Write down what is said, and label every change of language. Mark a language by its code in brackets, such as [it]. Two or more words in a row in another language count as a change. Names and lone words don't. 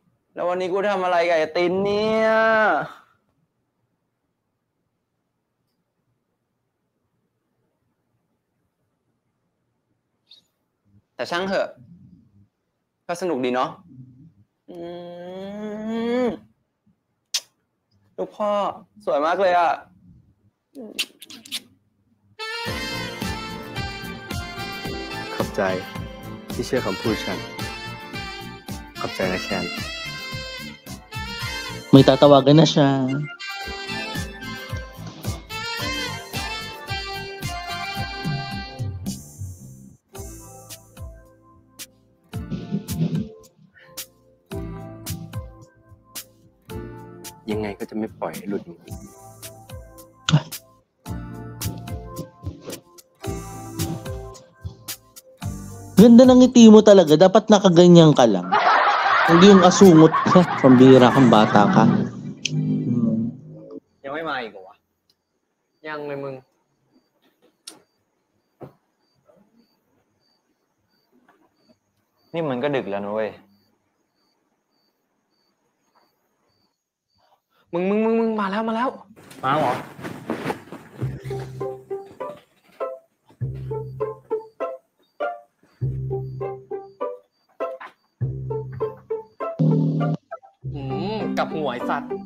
[th] แล้ววันนี้กูทำอะไรกับไอ้ตินเนี่ย แต่ช่างเถอะก็สนุกดีเนาะลูกพ่อสวยมากเลยอ่ะ ขอบใจที่เชื่อคำพูดฉัน ขอบใจนะแคน [tl] May tatawagan na siya. [th] ยังไงก็จะไม่ปล่อยให้หลุดมือ [tl] Ganda ng ngiti mo talaga. Dapat nakaganyan ka lang. Hindi yung asungot ka. Pambira kang bata ka. [th] ยังไม่มาอีกเหรอวะ ยังเลยมึง นี่มันก็ดึกแล้วนะเว้ย มึงมาแล้ว มาเหรอ กับหัวไอ้สัตว์